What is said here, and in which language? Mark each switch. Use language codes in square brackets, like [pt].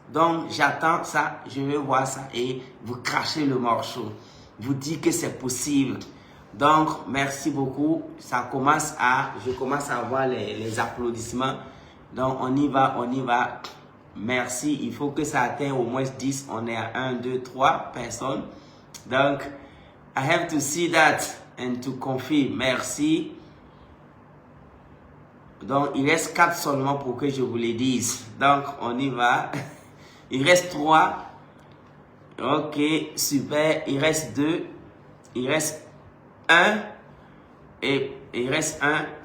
[fr] Donc, j'attends ça, je vais voir ça et vous crachez le morceau. Vous dites que c'est possible. Donc, merci beaucoup. Je commence à avoir les applaudissements. Donc, on y va, on y va. Merci. Il faut que ça atteigne au moins 10. On est à 1, 2, 3 personnes. [en] Donc, I have to see that and to confirm. [fr] Merci. Donc, il reste 4 seulement pour que je vous les dise. Donc, on y va. Il reste 3. Ok, super. Il reste 2. Il reste 1. Et il reste 1.